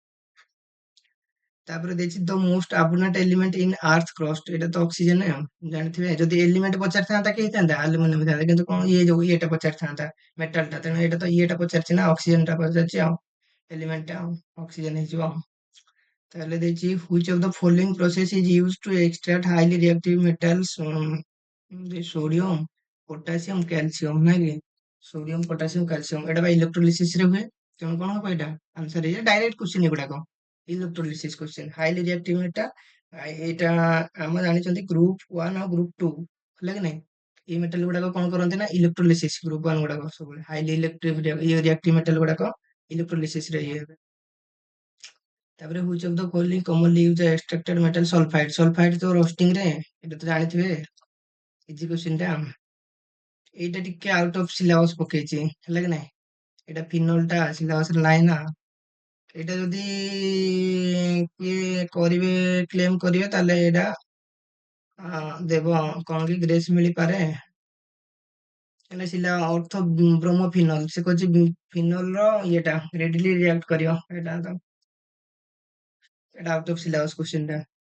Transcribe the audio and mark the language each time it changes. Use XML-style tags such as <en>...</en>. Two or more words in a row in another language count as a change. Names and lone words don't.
<or>ତାପରେ ଦେଇଛି</or> <en>the most abundant element in earth crust,</en> <or>ଏଇଟା ତ ଅକ୍ସିଜେନ ଜାଣିଥିବେ। ଯଦି ଏଲିମେଣ୍ଟ ପଚାରିଥାନ୍ତା କି ହେଇଥାନ୍ତା ଆଲୁମିନିୟମ ହେଇଥାନ୍ତା, କିନ୍ତୁ କଣ ଇଏ ଯୋଉ ଇଏଟା ପଚାରିଥାନ୍ତା ମେଟାଲ ଟା, ତେଣୁ ଏଇଟା ତ ଇଏଟା ପଚାରିଛି ନା, ଅକ୍ସିଜେନ ଟା ପଚାରିଛି, ଆଉ ଏଲିମେଣ୍ଟ ଟା ଅକ୍ସିଜେନ ହେଇଯିବ। ତାହେଲେ ଦେଇଛି</or> <en>which of the following process is used to extract highly reactive metals,</en> <or>ସୋଡିୟମ ପୋଟାସିୟମ କ୍ୟାଲସିୟମ, ନାଇଁ କି, ସୋଡିୟମ ପୋଟାସିୟମ କ୍ୟାଲସିୟମ, ଏଇଟା ବା ଇଲେକ୍ଟ୍ରୋଲିସିସ ରେ ହୁଏ। ତେଣୁ କଣ ହବ ଏଇଟା ଆନ୍ସର, ଏଇଟା</or> <en>direct question</en> <or>ଏଗୁଡାକ,</or> <en>electrolysis question. highly reactive</en> <or>ଏଟା, ଏଇଟା ଆମେ ଜାଣିଛନ୍ତି ଗ୍ରୁପ 1 ଆଉ ଗ୍ରୁପ 2, ହେଲା କି ନାଇଁ। ଏଇ ମେଟାଲ ଗୁଡାକ କଣ କରନ୍ତି ନା ଇଲେକ୍ଟ୍ରୋଲିସିସ, ଗ୍ରୁପ 1 ଗୁଡାକ ସବୁବେଳେ</or> <en>highly electric reactive metal</en> <or>ଗୁଡାକ ଇଲେକ୍ଟ୍ରୋଲିସିସ ରେ ଇଏ ହେବେ।</or> <en>ତାପରେ which of the following commonly used extracted metal sulfide,</en> <or>ସଲଫାଇଡ ତ ରୋଷ୍ଟିଂ ରେ, ଏଇଟା ତ ଜାଣିଥିବେ</or> <en>easy question</en> <or>ଟା। ଏଇଟା ଟିକେ</or> <en>out of syllabus</en> <or>ପକେଇଛି, ହେଲା କି ନାଇଁ, ଏଇଟା ଫିନଲ ଟା ସିଲାବସ ରେ ନାହିଁ ନା। ଏଇଟା ଯଦି କିଏ କରିବେ କ୍ଲେମ କରିବେ ତାହେଲେ ଏଇଟା ଦେବ କଣ କି ଗ୍ରେସ୍ ମିଳିପାରେ, ହେଲେ ସିଲା ଅର୍ଥ ବ୍ରୋମୋଫିନଲ, ସେ କହୁଛି ଫିନଲ ର ଇଏଟା</or> <en>readily react</en> <or>କରିବ, ଏଇଟା</or> <en>out of syllabus question</en> <or>ଟା।</or>